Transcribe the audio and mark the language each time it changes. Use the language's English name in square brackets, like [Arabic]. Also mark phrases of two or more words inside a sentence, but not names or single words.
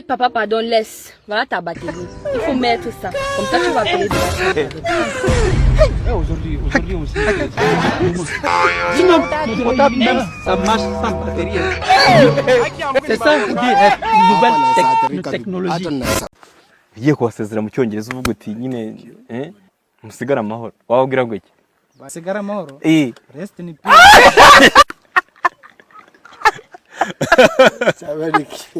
[French] Papa, pardon, laisse. Voilà ta batterie. Il faut mettre ça. Comme ça, tu vas payer de la Aujourd'hui aussi Sinon, mon portable même, ça marche sans batterie. C'est ça, vous dites, une nouvelle technologie. [Kinyarwanda] Igiye kubasezera mu cyongereza uvuga uti nyine musigara amahoro. Wababwira ngo iki? Basigara amahoro? [English] Rest in peace.